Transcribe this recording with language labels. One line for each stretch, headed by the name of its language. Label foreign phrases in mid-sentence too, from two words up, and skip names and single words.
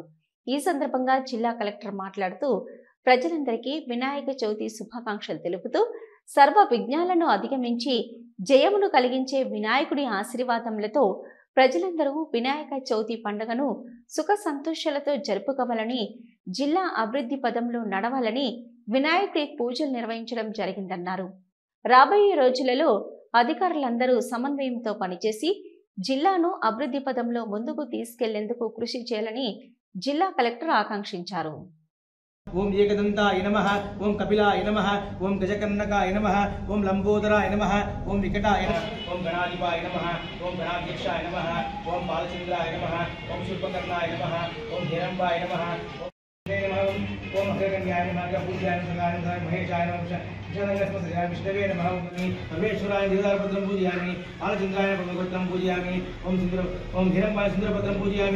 Telugu: ఈ సందర్భంగా జిల్లా కలెక్టర్ మాట్లాడుతూ ప్రజలందరికీ వినాయక చవితి శుభాకాంక్షలు తెలుపుతూ సర్వ విఘ్నాలను అధిగమించి జయమును కలిగించే వినాయకుడి ఆశీర్వాదములతో ప్రజలందరూ వినాయక చవితి పండుగను సుఖ సంతోషాలతో జరుపుకోవాలని, జిల్లా అభివృద్ధి పదంలో నడవాలని వినాయకుడి పూజలు నిర్వహించడం జరిగిందన్నారు. రాబోయే రోజులలో అధికారులందరూ సమన్వయంతో పనిచేసి జిల్లాను అభివృద్ధి పదంలో ముందుకు తీసుకెళ్లేందుకు కృషి చేయాలని జిల్లా కలెక్టర్ ఆకాంక్షించారు.
Sanskrit: ओम एकदंताय नमः, ओम कपिलाय नमः, ओम गजकर्णकाय नमः, ओम लंबोदराय नमः, ओम विकटाय नमः, ओम गणाधिपाय नमः, ओम गणाध्यक्षाय नमः, ओम बालचंद्राय नमः, ओम शूर्पकर्णाय नमः, ओम हिरंबाय नमः, ओम हरिकन्याय नमः, पूज्याय नमः, महेशाय नमः, जगन्नाथस्मृताय विष्णवे नमः, परमेश्वराय देवतारपत्रं पूजयामि, बालचंद्राय परमगुप्तं पूजयामि, ओम हिरंबाय सुंदरपत्रं पूजयामि।